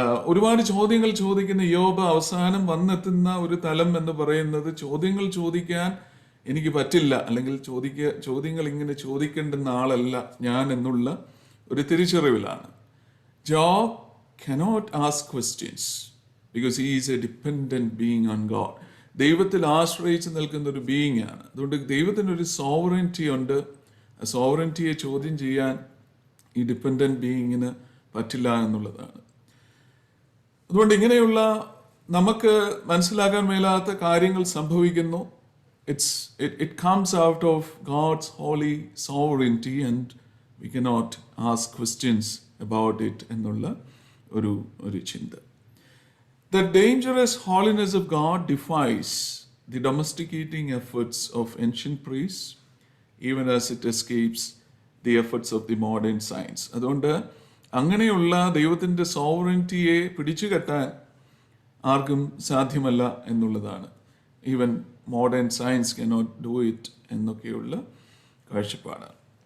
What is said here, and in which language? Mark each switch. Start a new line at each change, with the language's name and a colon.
Malayalam: ഒരുപാട് ചോദ്യങ്ങൾ ചോദിക്കുന്ന ഇയ്യോബ് അവസാനം വന്നെത്തുന്ന ഒരു തലം എന്ന് പറയുന്നത് ചോദ്യങ്ങൾ ചോദിക്കാൻ എനിക്ക് പറ്റില്ല, അല്ലെങ്കിൽ ചോദ്യങ്ങൾ ഇങ്ങനെ ചോദിക്കേണ്ടുന്ന ആളല്ല ഞാൻ എന്നുള്ള ഒരു തിരിച്ചറിവിലാണ്.
English: Job cannot ask questions because he is a dependent being on God.
Malayalam: ദൈവത്തിൽ ആശ്രയിച്ച് നിൽക്കുന്ന ഒരു ബീയിങ് ആണ്. അതുകൊണ്ട് ദൈവത്തിനൊരു സോവറിറ്റി ഉണ്ട്. ആ സോവറിറ്റിയെ ചോദ്യം ചെയ്യാൻ ഈ ഡിപ്പെൻഡൻറ്റ് ബീയിങ്ങിന് പറ്റില്ല എന്നുള്ളതാണ്. അതുകൊണ്ട് ഇങ്ങനെയുള്ള നമുക്ക് മനസ്സിലാക്കാൻ മേലാത്ത കാര്യങ്ങൾ സംഭവിക്കുന്നു.
English: It comes out of God's holy sovereignty and we cannot ask questions about it
Malayalam: എന്നുള്ള ഒരു ചിന്ത.
English: The dangerous holiness of God defies the domesticating efforts of ancient priests, even as it escapes the efforts of the modern science.
Malayalam: അതുകൊണ്ട് അങ്ങനെയുള്ള ദൈവത്തിൻ്റെ സോവറിറ്റിയെ പിടിച്ചു കെട്ടാൻ ആർക്കും സാധ്യമല്ല എന്നുള്ളതാണ്.
English: even modern science cannot do it
Malayalam: എന്നൊക്കെയുള്ള കാഴ്ചപ്പാടാണ്.